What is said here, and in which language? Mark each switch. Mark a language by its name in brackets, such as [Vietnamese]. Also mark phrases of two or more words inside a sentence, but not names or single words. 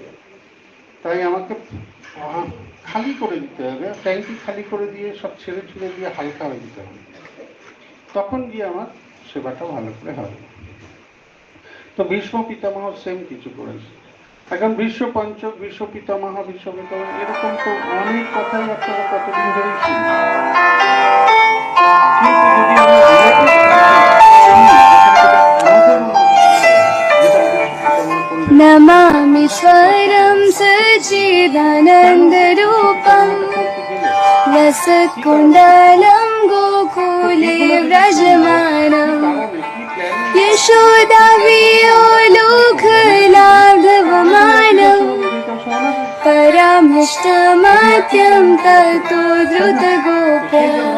[Bangla] তাই আমাকে খালি করে দিতে হবে, ট্যাঙ্কি খালি করে দিয়ে সব ছেড়ে ছুড়ে দিয়ে হালকা হয়ে দিতে হবে, তখন গিয়ে আমার সেবাটা ভালো করে হবে। তো ভীষ্ম পিতামহ সেম কিছু করেছে। এখন বিশ্ব পঞ্চক, বিশ্ব পিতামহ এরকম তো অনেক কথাই আপনারা কতদিন ধরেই শুনছেন। কিন্তু যদি আমরা [Sanskrit] नमामीश्वरं सच्चिदानन्दरूपं लसत्कुण्डलं गोकुले व्रजमानं यशोदाभियोलोकलाघवमानं परामृष्टमात्यं ततो द्रुतगोप्या